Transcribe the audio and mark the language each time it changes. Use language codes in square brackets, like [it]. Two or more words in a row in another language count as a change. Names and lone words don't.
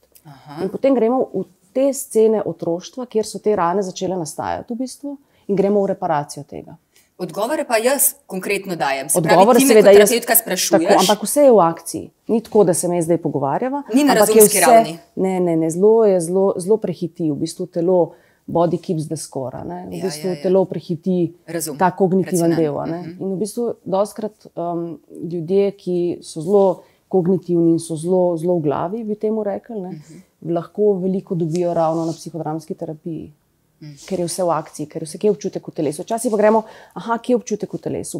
[sl] In potem gremo v te scene otroštva, kjer so te rane začele nastajati v bistvu in gremo v reparacijo tega. Odgovore pa jaz konkretno dajem. Se Odgovor, pravi, ti me kot terapeutka sprašuješ. Tako, ampak vse je v akciji. Ni tako, da se me zdaj pogovarjava. Ni na razumski ravni. Ne, zelo prehiti. V bistvu telo [en] body keeps the score. [sl] V bistvu telo prehiti ta kognitiven del. In v bistvu dostkrat ljudje, ki so zelo kognitivni in so zelo v glavi, bi temu rekli, lahko veliko dobijo ravno na psihodramski terapiji. Ker je vse v akciji, ker je vse občutek v telesu. Včasih pa gremo, kje je občutek v telesu?